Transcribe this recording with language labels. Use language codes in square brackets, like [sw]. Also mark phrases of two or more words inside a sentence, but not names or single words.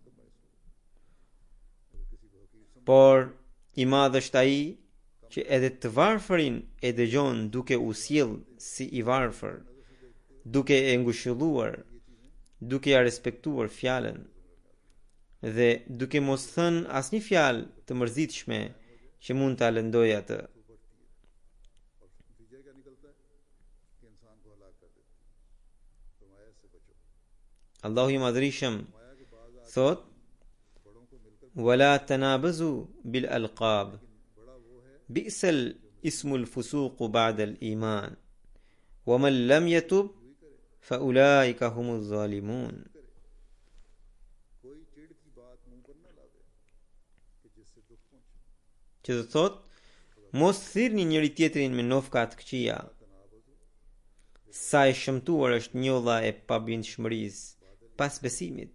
[sq] Por i madh është ai që edhe të varfërin e dëgjon duke u sjell si i varfër, duke e ngushëlluar, duke ja respektuar fjalën dhe duke mos thënë asnjë fjalë të mërzitshme që mund ta lëndojë atë. Allahu i madhrishëm thot: [ar] "ولا تنابزوا بالألقاب بئس الاسم الفسوق بعد الإيمان ومن لم يتب فأولئك هم الظالمون." [sq] Që do thot, mos thirrni njëri tjetrin me nofka të këqija. Sa e shëmtuar është njolla e pabindshmërisë pas besimit.